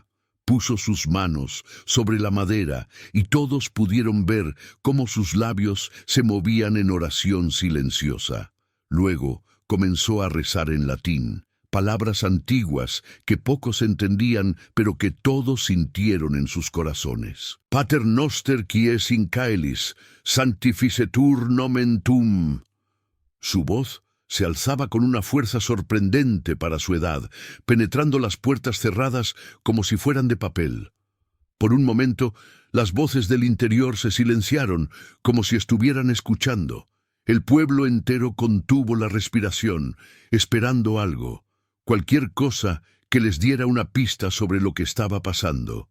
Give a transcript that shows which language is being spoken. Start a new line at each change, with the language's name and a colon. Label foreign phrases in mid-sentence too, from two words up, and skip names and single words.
Spanish: Puso sus manos sobre la madera y todos pudieron ver cómo sus labios se movían en oración silenciosa. Luego comenzó a rezar en latín, palabras antiguas que pocos entendían, pero que todos sintieron en sus corazones.
Latin: Pater noster qui es in caelis, sanctificetur nomen tuum.
Spanish: Su voz se alzaba con una fuerza sorprendente para su edad, penetrando las puertas cerradas como si fueran de papel. Por un momento, las voces del interior se silenciaron, como si estuvieran escuchando. El pueblo entero contuvo la respiración, esperando algo, cualquier cosa que les diera una pista sobre lo que estaba pasando.